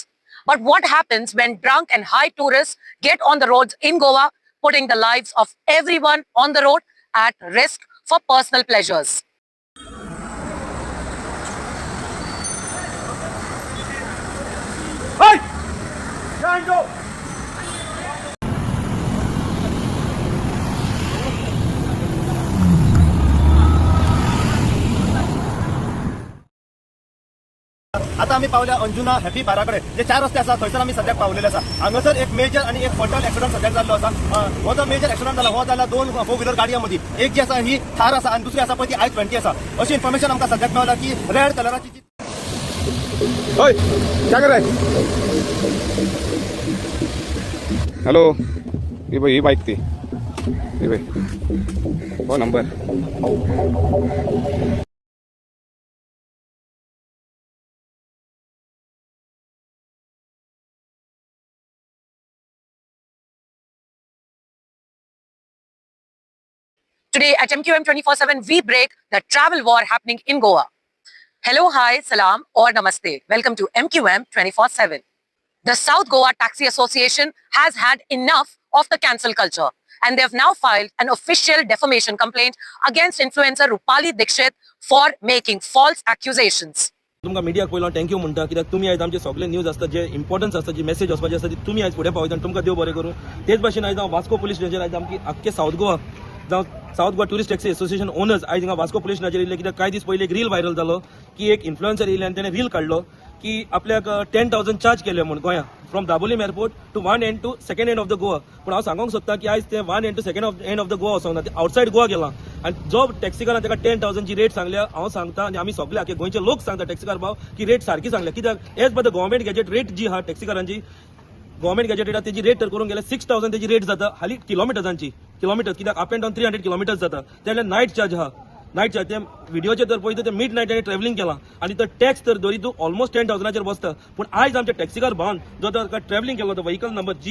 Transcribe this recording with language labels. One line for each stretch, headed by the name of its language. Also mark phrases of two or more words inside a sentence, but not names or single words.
English: But what happens when drunk and high tourists get on the roads in Goa, putting the lives of everyone on the road at risk for personal pleasures? Hey! Django!
Konkani: आता आम्ही पावल्या अंजुना हॅपी बाराकडे जे 4 रस्ते आसा थंयसर आम्ही सद्याक पावलेले आसा हांगासर एक मेजर आणि एक फटल एक्सिडंट सद्याक जाल्लो आसा हो जो मेजर एक्सिडंट जाला हो जाला 2
English: four wheeler
Konkani: गाडयां मदीं एक जी आसा ही थार आसा आणि दुसरी आसा पळय ती i20 आसा अशी इन्फॉर्मेशन आमकां सद्याक मेळ्ळा की रेड कलराची जी
Hindi: ओय क्या कर रहा है? हेलो ये बाइक थी ये भाई वो नंबर
English: Today at MQM 24/7, we break the travel war happening in Goa. Hello, hi, salam, or namaste. Welcome to MQM 24/7. The South Goa Taxi Association has had enough of the cancel culture, and they have now filed an official defamation complaint against influencer Rupali Dixit for making false accusations.
Konkani: तुमकां मिडियाक पयलो थँक्यू म्हणटा कित्याक तुमी आयज आमचे सगळे न्यूज आसता जे इम्पॉर्टन्स आसता जी मेसेज वचपाची आसता ती तुमी आयज फुडें पावयता आनी तुमकां देव बरें करूं तेच भाशेन आयज हांव वास्को
English: police station
Konkani: आयज आमची आख्खे साऊथ गोवा जावं साऊथ गोवा टुरिस्ट टॅक्सी एसोसिएशन ओनर्स आयज हिंगा वास्को पुलीस स्टेशनाचेर येयले कित्याक कांय दीस पयलीं एक रील व्हायरल जालो की एक इन्फ्लुएन्सर येयले आनी तेणें रील काडलो की आपल्याक 10,000 चार्ज केले म्हणून गोंया
English: from Dabolim airport to one end to second end of the Goa
Konkani: पूण हांव सांगूंक सोदता की आयज ते
English: one end to second end of the Goa
Konkani: वचोंक ना ते
English: outside Goa
Konkani: गेला आनी जो टॅक्सीकारान ताका 10,000 ची रेट सांगल्या हांव सांगता आनी आमी सगळे आख्खे गोंयचे लोक सांगता टॅक्सीकार भाव की रेट सारकी सांगल्या कित्याक
English: as per the government gazette rate
Konkani: जी आहा टॅक्सीकारांची
English: government gazette rate
Konkani: तेजी रेट तर करून गेल्या 6,000 तेजी रेट जाता हाली किलोमिटर्सांची किलोमिटर कित्याक
English: up and down 300 kilometers
Konkani: जाता तेन्ना
English: night charge
Konkani: आहा
English: night charge
Konkani: ते व्हिडिओचे तर पळयता ते
English: midnight travelling
Konkani: केला आणि तो टॅक्स तर धरी तू ऑलमोस्ट 10,000 बसता पूण आयज आमच्या टॅक्सीकार भावान जो ताका ट्रॅव्हलिंग केलो तो
English: vehicle number